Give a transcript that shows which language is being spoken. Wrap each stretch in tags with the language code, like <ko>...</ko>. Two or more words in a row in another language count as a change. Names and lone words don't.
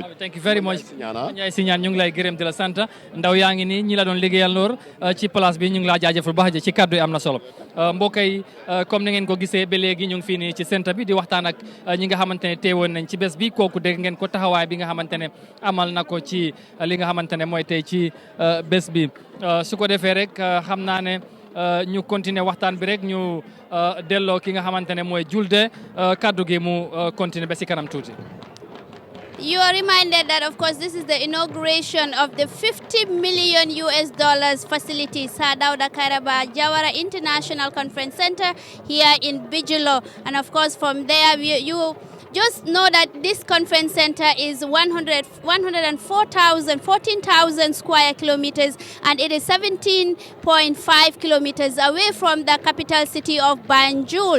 <en>thank you very much</en> <wo>ñaay si ñaan ñu ngi lay gërëm di la sant ndaw yaa ngi nii ñi la doon liggéeyal loor ci place bi ñu ngi laa jaajëfal baax ci kaddu yi am na solo mbokk yi comme ni ngeen ko gisee ba léegi ñu ngi fii nii ci centre bi di waxtaan ak ñi nga xamante ne teewoon nañ ci bés bi kooku dégg ngeen ko taxawaay bi nga xamante ne amal na ko ci li nga xamante ne mooy tey ci bés bi su ko defee rek xam naa ne ñu continuer waxtaan bi rek ñu delloo ki nga xamante ne mooy Julde kaddu gi mu continuer ba si kanam tuuti.</wo> <en>You are reminded that, of course, this is the inauguration of the $50 million facility, DAWDA KAIRABA JAWARA International Conference Center here in Bijilo. And of course, from there, you just know that this conference center is 14,000 square kilometers, and it is 17.5 kilometers away from the capital city of Banjul.</en>